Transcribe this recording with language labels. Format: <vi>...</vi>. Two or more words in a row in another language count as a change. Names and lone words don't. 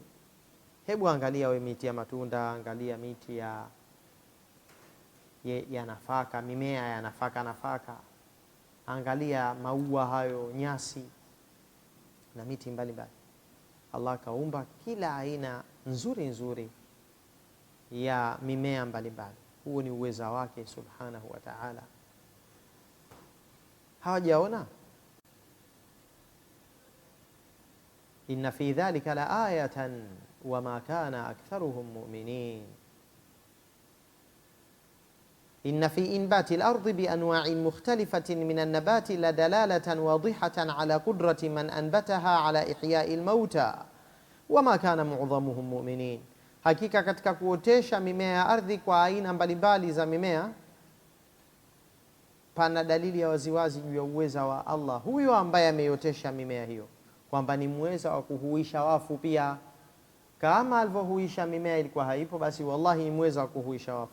<sw>Hebu angalia we miti ya matunda, angalia miti ya nafaka, mimea ya nafaka, angalia maua hayo, nyasi na miti mbalimbali. Allah kaumba kila aina nzuri nzuri ya mimea mbalimbali. Huo ni uweza wake</sw> <ar>سبحانه وتعالى.</ar> <sw>Hawajaona?</sw> <ar>إن في ذلك لآية وما كان أكثرهم مؤمنين. إن في إنبات الأرض بأنواع مختلفة من النبات لدلالة واضحة على قدرة من أنبتها على إحياء الموتى وما كان معظمهم مؤمنين.</ar> <sw>Hakika katika kuotesha mimea ya ardhi kwa aina mbalimbali za mimea pana dalili ya waziwazi juu ya uweza wa Allah huyo ambaye ameiotesha mimea hiyo, kwamba ni muweza wa kuhuisha wafu pia. Kama alivyohuisha mimea ilikuwa haipo, basi wallahi ni muweza wa kuhuisha wafu.</sw>